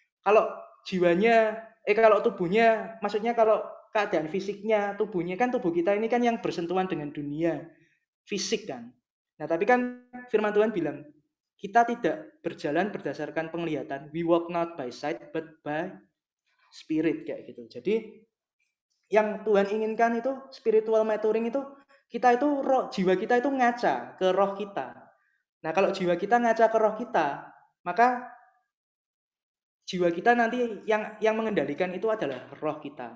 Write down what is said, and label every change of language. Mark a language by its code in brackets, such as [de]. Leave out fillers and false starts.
[id] Kalau jiwanya, kalau tubuhnya, maksudnya kalau keadaan fisiknya, tubuhnya kan, tubuh kita ini kan yang bersentuhan dengan dunia fisik kan. Nah tapi kan firman Tuhan bilang, kita tidak berjalan berdasarkan penglihatan. [en] We walk not by sight but by spirit [id] kayak gitu. Jadi yang Tuhan inginkan itu [en] spiritual maturing [id] itu kita itu jiwa kita itu ngaca ke roh kita. Nah, kalau jiwa kita ngaca ke roh kita, maka jiwa kita nanti yang mengendalikan itu adalah roh kita.